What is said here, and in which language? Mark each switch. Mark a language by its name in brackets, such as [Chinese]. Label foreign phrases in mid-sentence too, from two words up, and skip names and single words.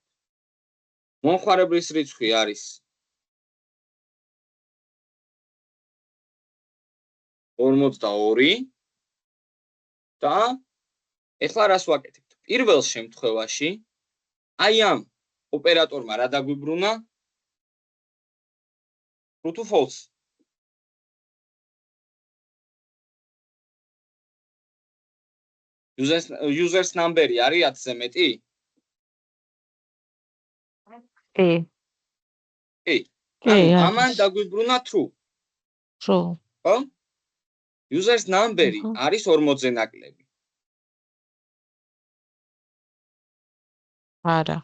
[Georgian] მომხმარებლის რიცხვი არის 42 და ეხლა რას ვაკეთებთ? პირველ შემთხვევაში აი ამ ოპერატორმა რა დაგვიბრუნა? [English] true to false. users number-ი [Georgian] არის 10-ზე მეტი? კი. ამან დაგვიბრუნა true. True. ხო? [English] users number-ი [Georgian] არის 40-ზე ნაკლები. არა.